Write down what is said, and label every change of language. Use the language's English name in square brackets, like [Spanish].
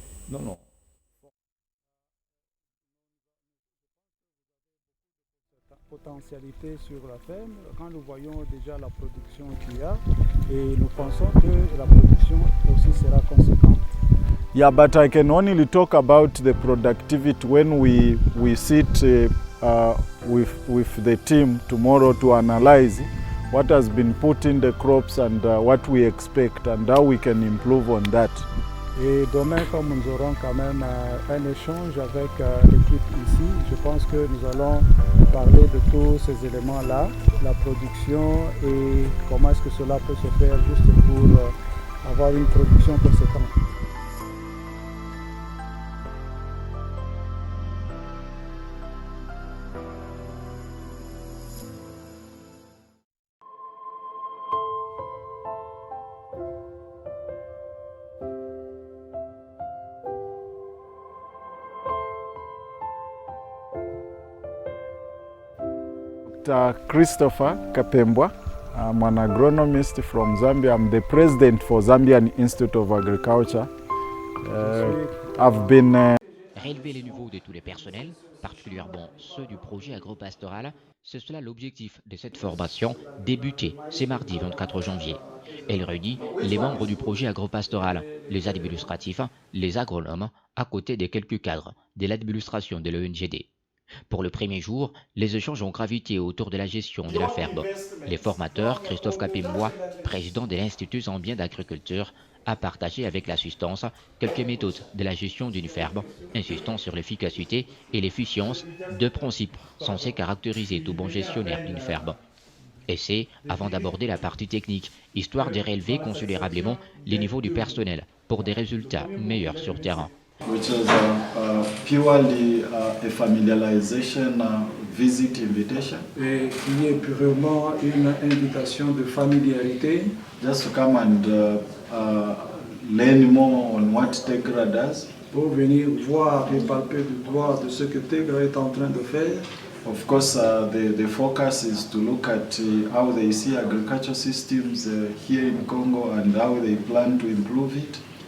[French] Non, non. Potentialité sur la ferme, quand nous voyons déjà la production qu'il y a, et nous pensons que la production aussi sera conséquente. [English] Yeah, but I can only talk about the productivity when we sit with the team tomorrow to analyze what has been put in the crops and what we expect and how we can improve on that. [French] Et demain, comme nous aurons quand même un échange avec l'équipe ici, je pense que nous allons parler de tous ces éléments-là, la production et comment est-ce que cela peut se faire juste pour avoir une production conséquente. [English] Christopher Kapembwa. I'm an agronomist from Zambia. I'm the president for Zambian Institute of Agriculture. I've been [French] Relever les niveaux de tous les personnels, particulièrement ceux du projet agropastoral, c'est cela l'objectif de cette formation débutée ce mardi 24 janvier. Elle réunit les membres du projet agropastoral, les administratifs, les agronomes, à côté de quelques cadres de l'administration de l'ONGD. Pour le premier jour, les échanges ont gravité autour de la gestion de la ferme. Les formateurs, Christophe Kapembwa, président de l'Institut zambien d'agriculture, a partagé avec l'assistance quelques méthodes de la gestion d'une ferme, insistant sur l'efficacité et l'efficience, deux principes censés caractériser tout bon gestionnaire d'une ferme. Et c'est avant d'aborder la partie technique, histoire de relever considérablement les niveaux du personnel pour des résultats meilleurs sur terrain. [English] which is purely a familiarization visit invitation. [French] Et qui est purement une invitation de familiarité. [English] Just to come and learn more on what Tegra does. [French] Pour venir voir et palper du doigt de ce que Tegra est en train de faire. [English] Of course, the focus is to look at how they see agricultural systems here in Congo and how they plan to improve it.